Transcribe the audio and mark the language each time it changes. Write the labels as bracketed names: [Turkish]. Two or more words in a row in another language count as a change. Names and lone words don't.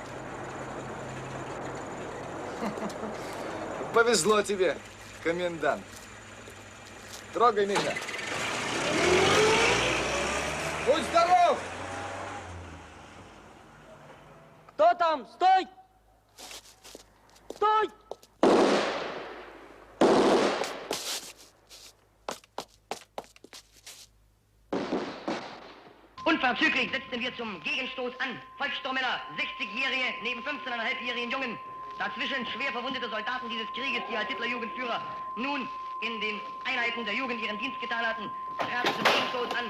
[Russian] Повезло тебе, комендант. Трогай, Миша. Будь здоров! Кто там? Стой! Стой! [German] Unverzüglich setzten wir zum Gegenstoß an. Volkssturmmänner, 60-Jährige neben 15,5-jährigen Jungen. Dazwischen schwer verwundete Soldaten dieses Krieges, die als Hitlerjugendführer nun in den Einheiten der Jugend ihren Dienst getan hatten, traten zum Gegenstoß an.